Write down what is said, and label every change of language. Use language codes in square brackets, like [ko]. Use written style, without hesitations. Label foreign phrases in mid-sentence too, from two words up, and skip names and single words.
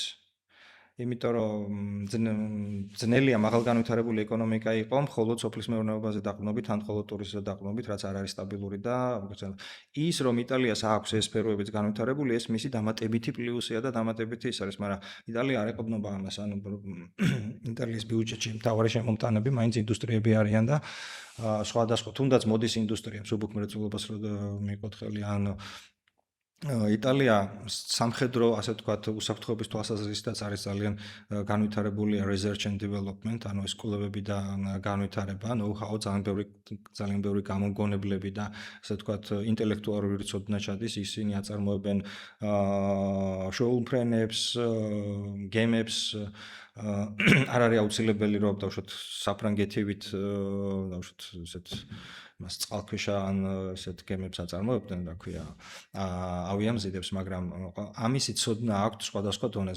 [ka] იმიტომ რომ ძნელია მაღალგანვითარებული ეკონომიკა იყო, მხოლოდ სოფლის მეურნეობაზე დაყრდნობით, ან მხოლოდ ტურიზმზე დაყრდნობით, რაც არ არის სტაბილური და ის რომ იტალიას აქვს ეს სფეროებიც განვითარებული, ეს მისი დამატებითი პლუსია და დამატებითი ის არის, მაგრამ იტალია არ ეყრდნობა ამას, ანუ იტალიის ბიუჯეტში მთავარი შემომტანები მაინც ინდუსტრიები არიან და სხვადასხვა, თუნდაც მოდის ინდუსტრია, მსუბუქ მრეწველობას რო მიიღოთ ხელი, ან იტალია სამხედრო, ასე ვთქვათ, უსაფრთხოების თვალსაზრისითაც არის ძალიან განვითარებული [en] research and development, [ka] ანუ ეს კვლევები და განვითარება, know-how, ძალიან ბევრი გამოგონებლები და ასე ვთქვათ, ინტელექტუალური ცოდნა ჩადის, ისინი აწარმოებენ შოუმფრენებს, გემებს, არ არის აუცილებელი რომ დავუშვათ საფრანგეთივით დავუშვათ ესეთ მას წყალქვეშა ან ესეთ გემებს აწარმოებდნენ, რა ქვია, ავიამზიდებს, მაგრამ ამისი ცოდნა აქვთ სხვადასხვა დონეზე.